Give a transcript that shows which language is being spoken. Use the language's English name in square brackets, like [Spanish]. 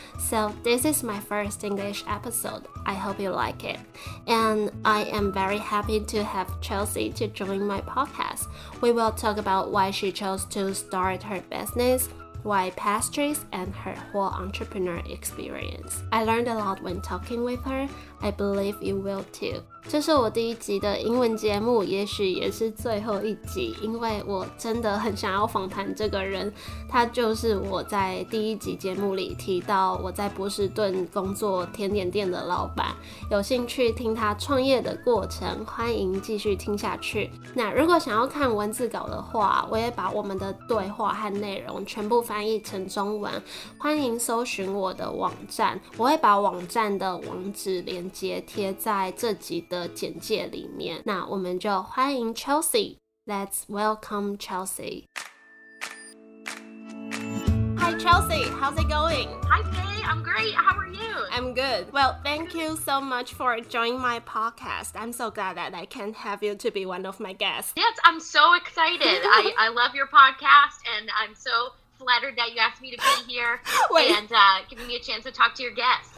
[English] So this is my first English episode. I hope you like it. And I am very happy to have Chelsey to join my podcast. We will talk about why she chose to start her business, why pastries, and her whole entrepreneur experience. I learned a lot when talking with her. I believe you will too. [Chinese] 这是我第一集的英文节目，也许也是最后一集，因为我真的很想要访谈这个人。他就是我在第一集节目里提到我在波士顿工作甜点店的老板。有兴趣听他创业的过程，欢迎继续听下去。那如果想要看文字稿的话，我也把我们的对话和内容全部翻译成中文，欢迎搜寻我的网站，我会把网站的网址连结贴在这集的简介里面。那我们就欢迎 [English] Chelsey. Let's welcome Chelsey. Hi Chelsey, how's it going? Hi Pei, I'm great. How are you? I'm good. Well, thank you so much for joining my podcast. I'm so glad that I can have you to be one of my guests. Yes, I'm so excited. I love your podcast and I'm so flattered that you asked me to be here and giving me a chance to talk to your guests.